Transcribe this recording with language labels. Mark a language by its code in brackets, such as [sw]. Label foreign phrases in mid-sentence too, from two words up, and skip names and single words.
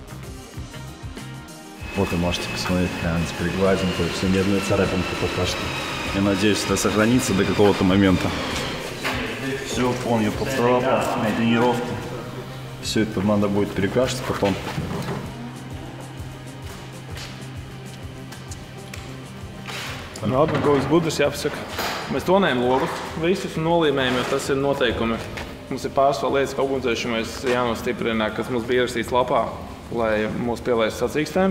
[ru] Вот вы можете посмотреть, какая она теперь гладенькая, все медную царапинку пока что. И надеюсь, это сохранится до какого-то момента. Все, фон я поцарапал на тренировке. Все это надо будет перекрашивать потом. [lv] Labi, kaut kas gudrs jāpasaka. Mēs tonējam logus visus un nolīmējam, jo tas ir noteikumi. Mums ir pāris vēl lietas, ka ugunsdzēšamais jānostiprina, kas mums bija ierakstīts lapā, lai mūs pielaistu sacīkstēm.